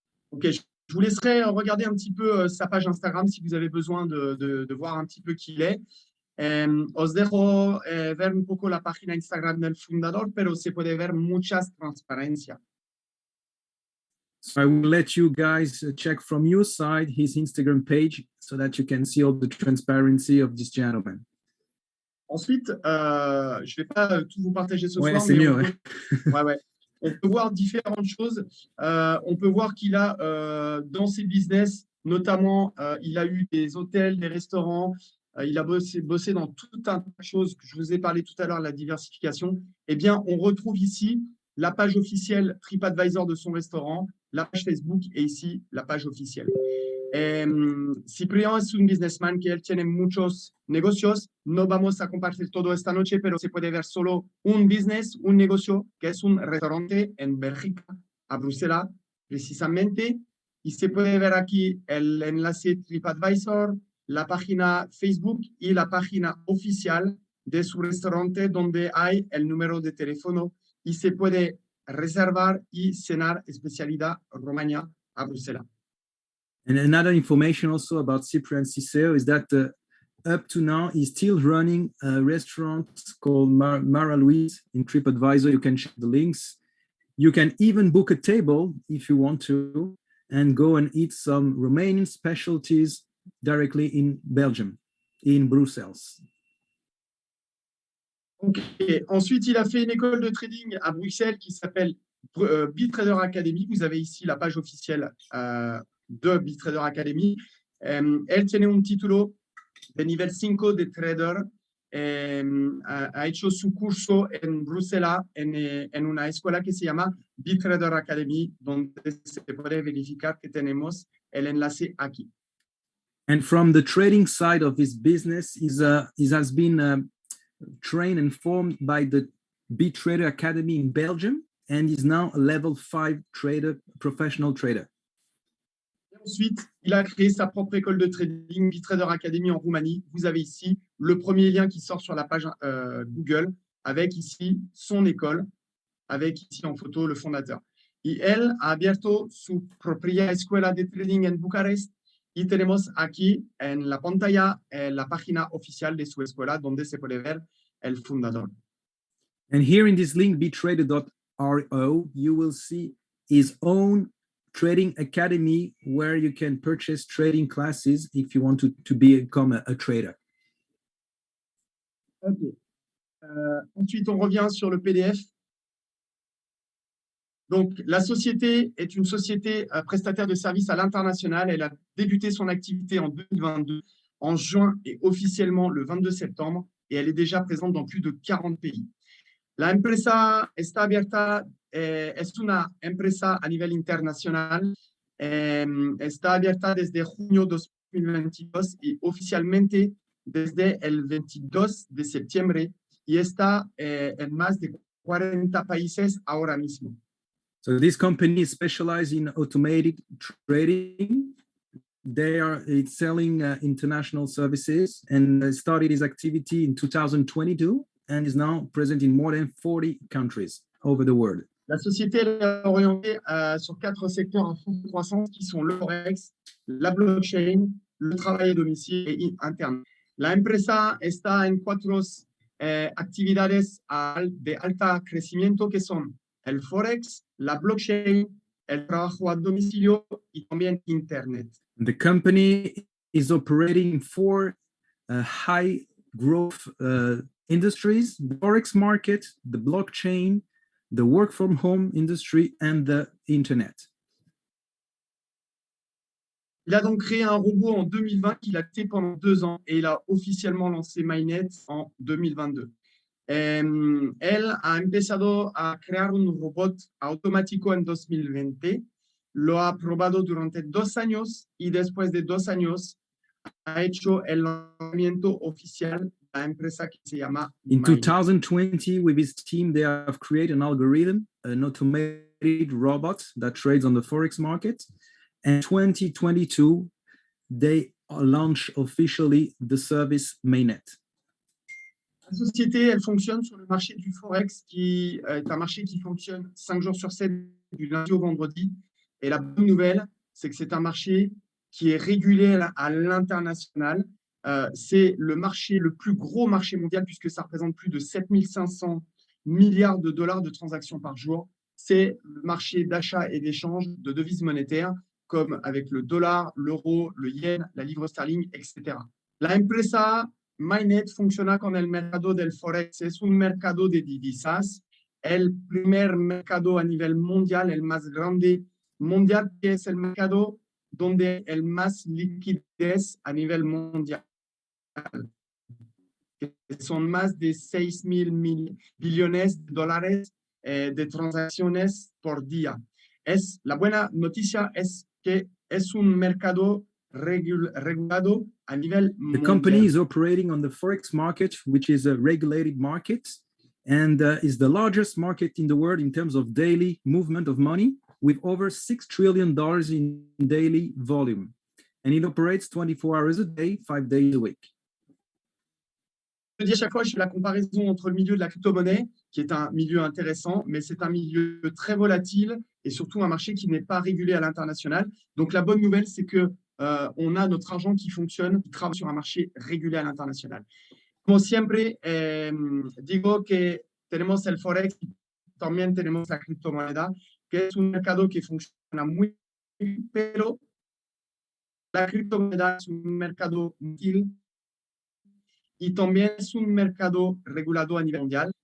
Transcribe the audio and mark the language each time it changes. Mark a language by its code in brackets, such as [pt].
[fr] Ok, je vous laisserai regarder un petit peu sa page Instagram si vous avez besoin de voir un petit peu qui il est. [es] Os dejo ver un poco la página Instagram del fundador, pero se puede ver muchas transparencias. [en] So I will let you guys check from your side his Instagram page so that you can see all the transparency of this gentleman. [fr] Ensuite, je ne vais pas tout vous partager ce soir, c'est mieux, on peut voir différentes choses. On peut voir qu'il a dans ses business, notamment, il a eu des hôtels, des restaurants, il a bossé dans tout un tas de choses que je vous ai parlé tout à l'heure, la diversification. Eh bien, on retrouve ici la page officielle TripAdvisor de son restaurant, la page Facebook et ici la page officielle. [es] Ciprián es un businessman que él tiene muchos negocios. No vamos a compartir todo esta noche, pero se puede ver solo un business, un negocio, que es un restaurante en Bélgica, a Bruselas, precisamente. Y se puede ver aquí el enlace TripAdvisor, la página Facebook y la página oficial de su restaurante, donde hay el número de teléfono y se puede reservar y cenar especialidad Romagna a Bruselas. [en] And another information also about Ciprián Cisseo is that up to now, he's still running a restaurant called Mara Louise in TripAdvisor. You can check the links. You can even book a table if you want to and go and eat some Romanian specialties directly in Belgium, in Brussels. Okay. [fr] Ensuite, il a fait une école de trading à Bruxelles qui s'appelle BitTrader Academy. Vous avez ici la page officielle de BitTrader Academy. [es] Él tiene un título de nivel 5 de trader. Ha hecho su curso en Bruselas en una escuela que se llama BitTrader Academy, donde se puede verificar que tenemos el enlace aquí. [en] And from the trading side of his business, he has been trained and formed by the BitTrader Academy in Belgium, and is now a level 5 trader, professional trader. [fr] Ensuite, il a créé sa propre école de trading, BitTrader Academy en Roumanie. Vous avez ici le premier lien qui sort sur la page Google, avec ici son école, avec ici en photo le fondateur. [es] y él ha abierto su propia escuela de trading en Bucarest y tenemos aquí en la pantalla la página oficial de su escuela donde se puede ver el fundador. [en] And here in this link, betrader.ro, you will see his own trading academy where you can purchase trading classes if you want to become a trader. Okay. [fr] Ensuite, on revient sur le PDF. Donc, la société est une société prestataire de services à l'international. Elle a débuté son activité en 2022, en juin et officiellement le 22 septembre, et elle est déjà présente dans plus de 40 pays. [es] La empresa está abierta, es una empresa a nivel internacional, está abierta desde junio 2022 y oficialmente desde el 22 de septiembre y está en más de 40 países ahora mismo. [en] So this company is specialized in automated trading. It's selling international services and started its activity in 2022 and is now present in more than 40 countries over the world. [fr] La société est orientée sur 4 secteurs en forte croissance qui sont le forex, la blockchain, le travail à domicile et interne. [es] La empresa está en 4 actividades de alta crecimiento que son el forex, la blockchain, el trabajo a domicilio y también internet. [en] The company is operating 4 high growth industries: the forex market, the blockchain, the work from home industry, and the internet. [fr] Il a donc créé un robot en 2020 qu'il a testé pendant 2 ans et il a officiellement lancé Mainnet en 2022. [es] Él ha empezado a crear un robot automático en 2020, lo ha probado durante 2 años y después de 2 años ha hecho el lanzamiento oficial de la empresa que se llama [en] In [es] Mainnet. [en] 2020, with his team, they have created an algorithm, an automated robot that trades on the forex market. And 2022, they launched officially the service Mainnet. [fr] La société, elle fonctionne sur le marché du Forex, qui est un marché qui fonctionne 5 jours sur 7, du lundi au vendredi. Et la bonne nouvelle, c'est que c'est un marché qui est régulé à l'international. C'est le marché, le plus gros marché mondial, puisque ça représente plus de 7500 milliards de dollars de transactions par jour. C'est le marché d'achat et d'échange de devises monétaires, comme avec le dollar, l'euro, le yen, la livre sterling, etc. [es] La empresa Mainnet funciona con el mercado del Forex. Es un mercado de divisas, el primer mercado a nivel mundial, el más grande mundial, que es el mercado donde el más liquidez a nivel mundial. Son más de 6.000 billones de dólares de transacciones por día. La buena noticia es que es un mercado regulado a nivel [en] The [es] mundial. [en] company is operating on the forex market, which is a regulated market, and is the largest market in the world in terms of daily movement of money, with over $6 trillion in daily volume. And it operates 24 hours a day, 5 days a week. [fr] Je dis à chaque fois, je fais la comparaison entre le milieu de la crypto-monnaie, qui est un milieu intéressant, mais c'est un milieu très volatile et surtout un marché qui n'est pas régulé à l'international. Donc, la bonne nouvelle, c'est que on a notre argent qui fonctionne, qui travaille sur un marché régulé à l'international. [es] Como siempre, digo que tenemos el Forex y también tenemos la criptomoneda, que es un mercado que funciona muy bien, pero la criptomoneda es un mercado útil y también es un mercado regulado a nivel mundial.